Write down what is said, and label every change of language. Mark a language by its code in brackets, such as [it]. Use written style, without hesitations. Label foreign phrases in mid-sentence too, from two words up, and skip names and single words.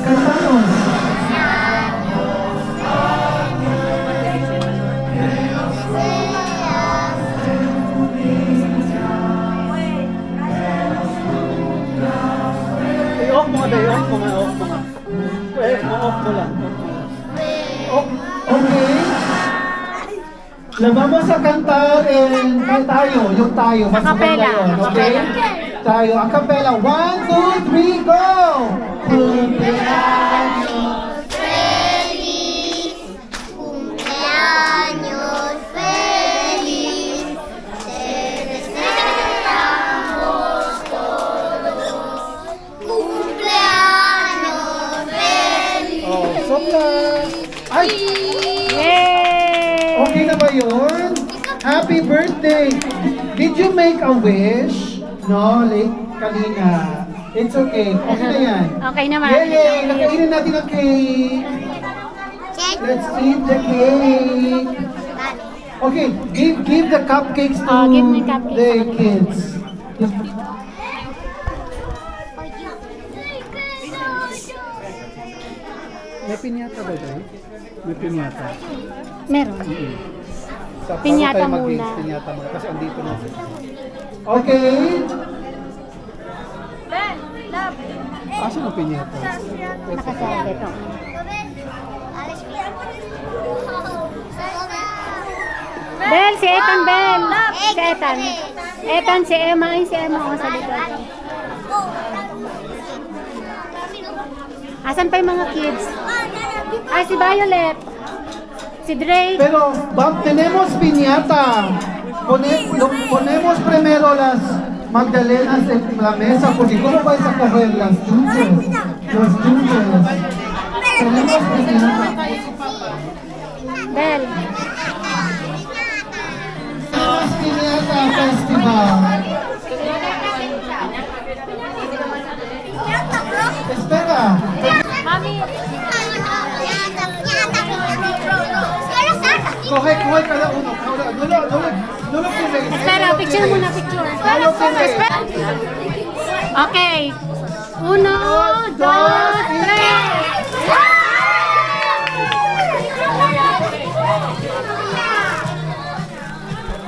[tl] I-off mo nga, off mo nga. Off mo lang. [es] Okay. La vamos a cantar en [tl] yung tayo. Mas maganda yun, okay? Tayo, [en] a cappella. 1, 2, 3, go! [es] Cumpleaños Feliz, cumpleaños feliz, te deseamos todos. Cumpleaños feliz. Oh, sopla! Ay! Yay! [tl] Okay na ba yun? [en] Happy birthday! Did you make a wish? No, like kanina. It's okay. [tl] Okay na yan. Okay naman. Yay! Nakainin natin ang cake. [en] Let's eat the cake. Okay, give the cupcakes to Give me cupcakes. the kids. [tl] May pinyata ba ito? May pinyata. Meron. Sa Pinyata tayo muna. mag-games, pinyata muna. Kasi andito na sila. Okay. Asan ang pinyata? Nakasabi ito. Bel, si Ethan, Bel. Si Ethan. Ethan, si Emma. Ay, si Emma ako sa likod. Asan pa yung mga kids? Ay, si Violet. Si Drake. [es] Pero tenemos piñata. Ponemos primero las magdalenas en la mesa porque ¿cómo vais a coger las dulces? Los dulces. Tenemos piñata. Bel. Tenemos piñata festival. Espera. Mami. Coge cada uno. No lo queréis. Espera, [tl] picture muna, picture. [es] No lo queréis. [en] Okay. 1, 2, 3.